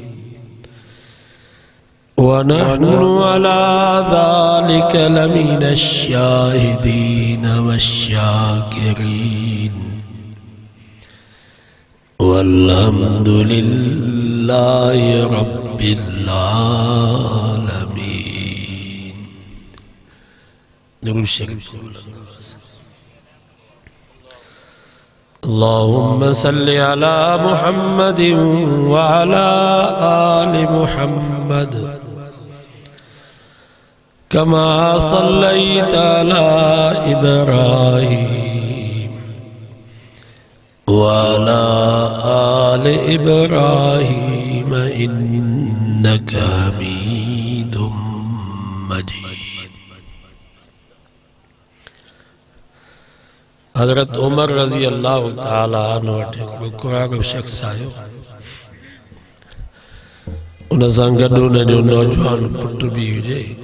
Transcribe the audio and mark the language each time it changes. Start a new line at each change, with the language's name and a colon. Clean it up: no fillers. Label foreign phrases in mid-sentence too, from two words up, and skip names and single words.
Arabic: وإنا على ذلك لمن الشاهدين والشاكرين والحمد لله رب العالمين.
Sindhi: दुरूद शरीफ
Arabic: اللهم صل على محمد وعلى آل محمد كما صليت على إبراهيم وعلى آل إبراهيم إنك حميد مجيد.
Sindhi: हज़रत उमर
Arabic: رضي الله تعالى عنه
Sindhi: वटि हिकिड़ो कुराड़ो शख़्स आयो उन सां गॾु उन जो नौजवान पुटु बि हुजे।